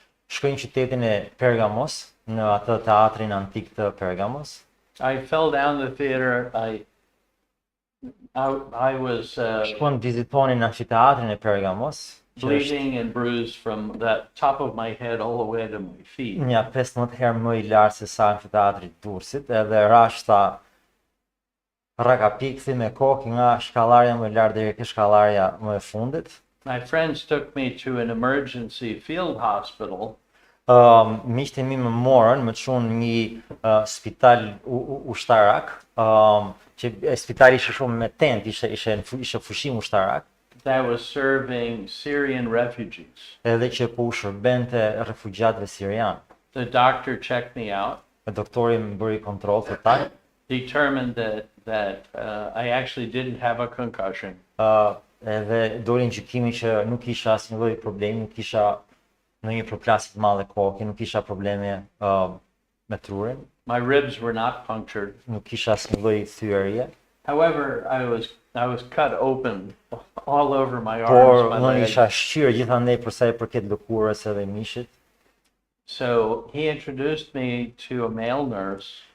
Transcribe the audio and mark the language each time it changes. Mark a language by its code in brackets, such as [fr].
[sq] Shkoj në qytetin e Pergamos, në atë teatrin antik të Pergamos. [en] I fell down the theater. I was [sq] Shkon vizitonin në amfiteatrin e Pergamos, që është [en] bleeding and bruised from the top of my head all the way to my feet. [sq] një 15 herë më i lartë se sa amfiteatri i Durrësit, edhe rashta rakapikthi me kokë nga shkallarja më e lartë deri ke shkallarja më e fundit. [en] My friends took me to an emergency field hospital. [sq] Miqtë e mi më morën, më çuan një spital ushtarak, që spitali ishte shumë me tent, ishte fushim ushtarak, [en] That was serving Syrian refugees. [sq] edhe që po u shërbente refugjatëve sirian. [en] The doctor checked me out, [sq] Doktori më bëri kontroll total, [en] determined that I actually didn't have a concussion. [sq] edhe doli në gjykimi që nuk kisha asnjë lloj problemi, nuk kisha ndonjë përplasje të madhe koke, nuk kisha probleme me trurin, [en] My ribs were not punctured. [sq] nuk kisha asnjë lloj thyerje, [en] However, I was cut open all over my [sq] por [en] arms, my [sq] unë [en] legs. [sq] isha shqyrë gjithandej për sa i përket lëkurës edhe mishit. [en] So he introduced me to a male nurse